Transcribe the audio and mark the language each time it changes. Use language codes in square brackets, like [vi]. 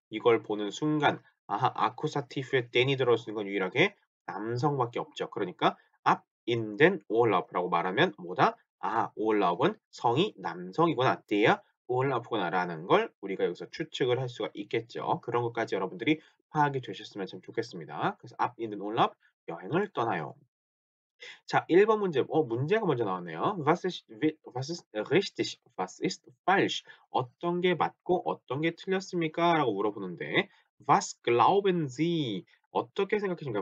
[ko] 이걸 보는 순간 아하 아쿠사티브에 den이 들어있는 건 유일하게 남성밖에 없죠. 그러니까 [de] ab in den urlaub [ko] 라고 말하면 뭐다? 아 urlaub은 성이 남성이구나. der urlaub구나라는 걸 우리가 여기서 추측을 할 수가 있겠죠. 그런 것까지 여러분들이 파악이 되셨으면 참 좋겠습니다. 그래서 [de] ab in den Urlaub [ko] 여행을 떠나요. 자 1번 문제 문제가 먼저 나왔네요. [de] Was ist richtig? Was ist falsch? [ko] 어떤 게 맞고 어떤 게 틀렸습니까? 라고 물어보는데 [de] Was glauben Sie? [ko] 어떻게 생각하십니까?